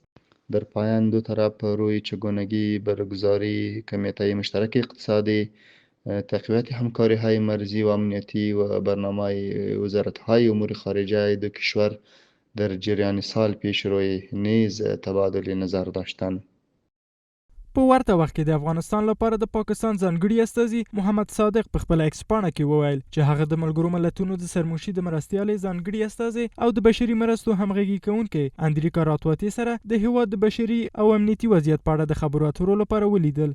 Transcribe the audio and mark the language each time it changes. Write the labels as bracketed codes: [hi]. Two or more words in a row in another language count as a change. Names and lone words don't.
[fa] در پایان دو طرف روی چگونگی برگزاری کمیته مشترک اقتصادی، تقویت همکاری‌های مرزی و امنیتی و برنامه وزارت‌های امور خارجه دو کشور در جریان سال پیش روی نیز تبادل نظر داشتند. [ps] په ورته وخت کې د افغانستان لپاره د پاکستان ځانګړي استازي محمد صادق په خپل ایکس پاڼه کې وویل چې هغه د ملګرو ملتونو د سرمشي د مرستیالۍ ځانګړي استازي او د بشري مرستو همغږي کوونکي اندریکا راتواتي سره د هیواد د بشري او امنیتي وضعیت په اړه د خبرو اترو لپاره ولیدل.